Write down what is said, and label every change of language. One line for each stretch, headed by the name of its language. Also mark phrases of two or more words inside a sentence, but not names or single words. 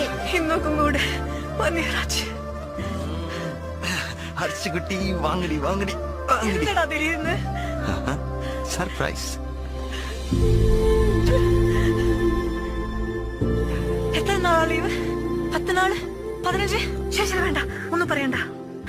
Tamil: இன்னும் கூட 1 year ஆச்சு.
Malayalam: ഹർഷകുട്ടി വാങ്ങടി വാങ്ങടി വാങ്ങടി.
Tamil: என்னடா திடீர்னு?
Malayalam: സർപ്രൈസ്. എത്ര നാളാ ലീവ്? 10 നാള് 15? ശേഷം വേണ്ട, ഒന്നും പറയണ്ട.